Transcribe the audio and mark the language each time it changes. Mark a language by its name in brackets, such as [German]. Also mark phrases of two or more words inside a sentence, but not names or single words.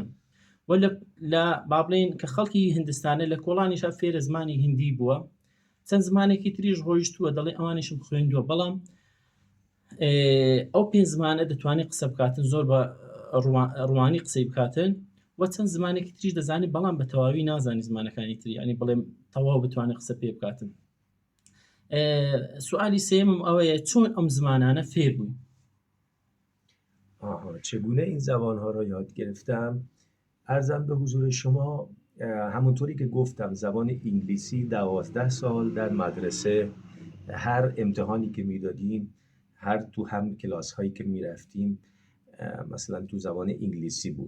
[Central Kurdish] و لە بابڵێن کە خەڵکی هندستانە لە کۆڵانیشا فێرە زمانی هندی بووە، چەند زمانێکی تریش ڕۆیشتووە، دەڵێ ئەوانیشم خوێندووە، بەڵام ئەو 5 زمانە دەتوانێت قسە بکاتن، زۆر بە ڕوانی قسەی بکاتن، و چەند زمانێکی تریش دەزانێت بەڵام بە تەواوی نازانی زمانەکانی تری، ینی بڵێم تەواو بتوانێت قسە پێ بکاتن. سوالی سێمم ئەوەیە، چۆن ئەم زمانانە فێر بووین؟ [Persian] چگونه این زبانها را یاد گرفتم؟ عرضم به حضور شما همونطوری که گفتم زبان انگلیسی 12 سال در مدرسه هر امتحانی که میدادیم هر تو هم کلاس هایی که میرفتیم مثلا تو زبان انگلیسی بود.